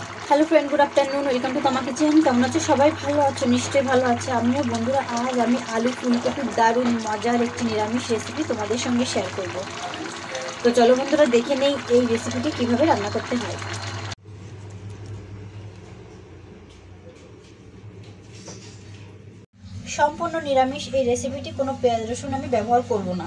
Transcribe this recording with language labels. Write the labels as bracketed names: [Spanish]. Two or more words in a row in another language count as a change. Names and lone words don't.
[English] Hello friend, good afternoon, welcome to Tama Kitchen. [Bangla] কেমন আছো সবাই? ভালো আছো? নিশ্চয়ই ভালো আছে। আমিও। বন্ধুরা, আজ আমি আলু ফুলকপির দারুণ মজার একটি নিরামিষ রেসিপি তোমাদের সঙ্গে শেয়ার করব। তো চলো বন্ধুরা, দেখে নেই এই রেসিপিটি কিভাবে রান্না করতে হয়। সম্পূর্ণ নিরামিষ এই রেসিপিটি, কোনো পেঁয়াজ রসুন আমি ব্যবহার করব না।